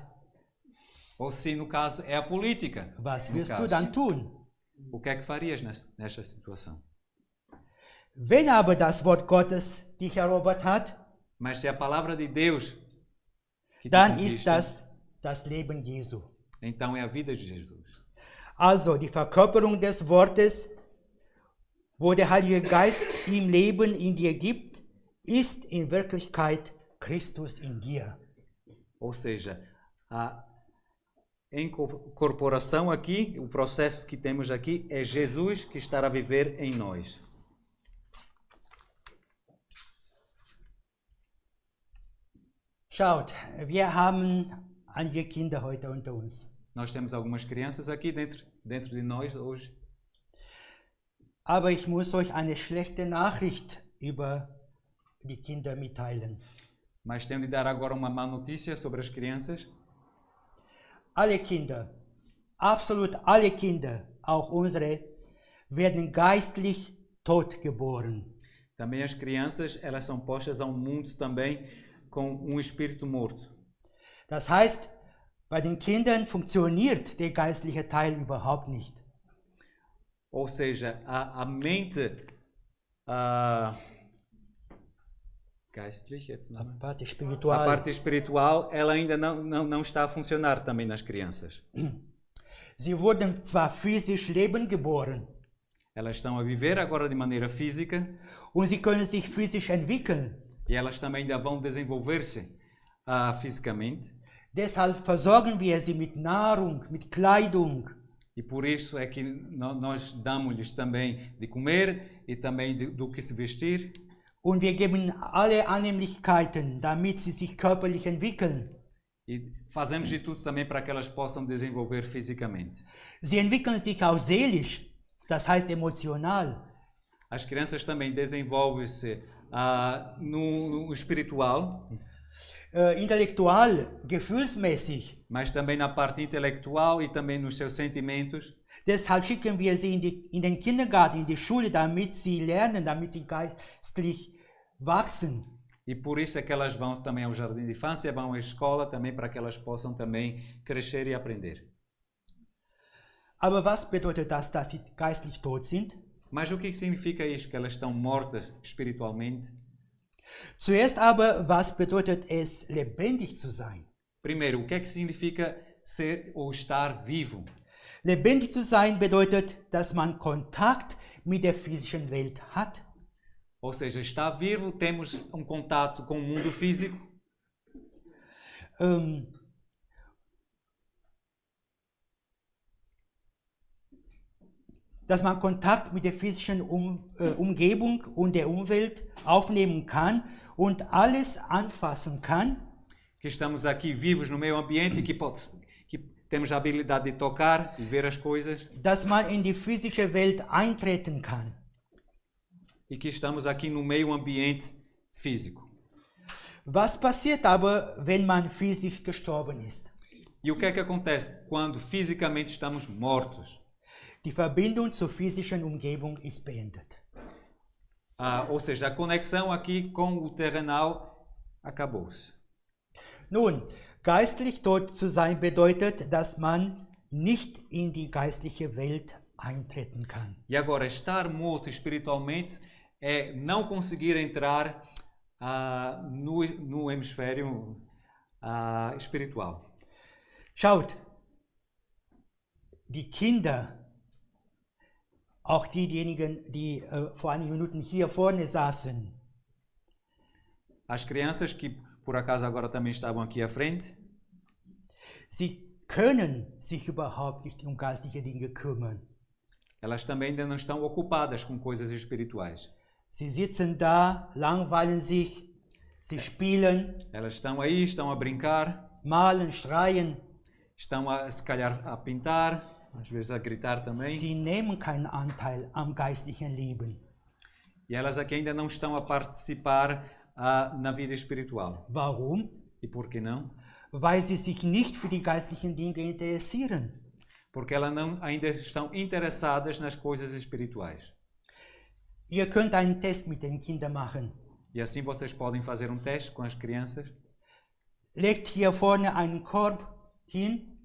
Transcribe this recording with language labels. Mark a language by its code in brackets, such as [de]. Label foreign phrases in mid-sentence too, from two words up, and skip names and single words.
[pt] ou se no caso é a política. [de] Was wirst du dann tun? [pt] O que é que farias nesta situação? [de] Wenn aber das Wort Gottes dich erobert hat, [pt] mas se a palavra de Deus que [de] dann ist das Leben Jesu. [pt] Então é a vida de Jesus. [de] Also die Verkörperung des Wortes, wo der Heilige Geist ihm Leben in dir gibt, ist in Wirklichkeit Christus in dir. [pt] Ou seja, a incorporação aqui, o processo que temos aqui é Jesus que está a viver em nós. [de] Schaut, wir haben einige Kinder heute unter uns. [pt] Nós temos algumas crianças aqui dentro de nós hoje. [de] Aber ich muss euch eine schlechte Nachricht über die Kinder mitteilen. [pt] Mas tenho de dar agora uma má notícia sobre as crianças. [de] Alle Kinder, absolut alle Kinder, auch unsere, werden geistlich tot geboren. [pt] Também as crianças, elas são postas ao mundo também com um espírito morto. [de] Das heißt, bei den Kindern funktioniert der geistliche Teil überhaupt nicht. [pt] Ou seja, a mente [de] geistlich, jetzt [pt] A não. parte espiritual. A parte espiritual, ela ainda não está a funcionar também nas crianças. [de] Sie wurden zwar physisch Leben geboren, [pt] Elas estão a viver agora de maneira física [de] und sie können sich physisch entwickeln. [pt] e elas também ainda vão desenvolver-se fisicamente. [de] Deshalb versorgen wir sie mit Nahrung, mit Kleidung. [pt] E por isso é que nós damos-lhes também de comer e também do que se vestir. [de] Und wir geben alle Annehmlichkeiten, damit sie sich körperlich entwickeln. [pt] E fazemos de tudo também para que elas possam desenvolver fisicamente. [de] Sie entwickeln sich auch seelisch, das heißt emotional. [pt] As crianças também desenvolvem-se no espiritual, [de] Intellektual, gefühlsmäßig. [pt] mas também na parte intelectual e também nos seus sentimentos. [de] Deshalb schicken wir sie in den Kindergarten, in die Schule, damit sie lernen, damit sie geistlich wachsen. [pt] E por isso é que elas vão também ao jardim de infância, vão à escola também para que elas possam também crescer e aprender. [de] Aber was bedeutet das, dass sie geistlich tot sind? [pt] Mas o que significa isto, que elas estão mortas espiritualmente? [de] Zuerst aber, was bedeutet es, lebendig zu sein? [pt] Primeiro, o que é que significa ser ou estar vivo? [de] Lebendig zu sein bedeutet, dass man Kontakt mit der physischen Welt hat. [pt] Ou seja, está vivo, temos um contato com o mundo físico. [de] Dass man Kontakt mit der physischen Umgebung und der Umwelt aufnehmen kann und alles anfassen kann. [pt] Que estamos aqui vivos no meio ambiente, que temos a habilidade de tocar e ver as coisas. [de] Dass man in die physische Welt eintreten kann. [pt] E que estamos aqui no meio ambiente físico. [de] Was passiert aber, wenn man physisch gestorben ist? [pt] E o que é que acontece quando fisicamente estamos mortos? [de] Die Verbindung zur physischen Umgebung ist beendet. [pt] Ou seja, a conexão aqui com o terrenal acabou-se. [de] Nun, geistlich tot zu sein bedeutet, dass man nicht in die geistliche Welt eintreten kann. [pt] E agora, estar morto espiritualmente é não conseguir entrar no hemisfério espiritual. [de] Schaut, die Kinder, auch diejenigen, die vor einigen Minuten hier vorne saßen, [pt] As crianças que por acaso agora também estavam aqui à frente, [de] sie können sich überhaupt nicht um geistliche Dinge kümmern. [pt] elas também ainda não estão ocupadas com coisas espirituais. [de] Sie sitzen da, langweilen sich, sie spielen, [pt] Elas estão aí, estão a brincar, [de] malen, schreien. [pt] estão se calhar a pintar, às vezes a gritar também. [de] Sie nehmen keinen Anteil am geistlichen Leben. [pt] E elas aqui ainda não estão a participar na vida espiritual. [de] Warum? [pt] E por que não? [de] Weil sie sich nicht für die geistlichen Dinge interessieren. [pt] Porque elas ainda estão interessadas nas coisas espirituais. [de] Ihr könnt einen Test mit den Kindern machen. [pt] E assim vocês podem fazer um teste com as crianças. [de] Legt hier vorne einen Korb hin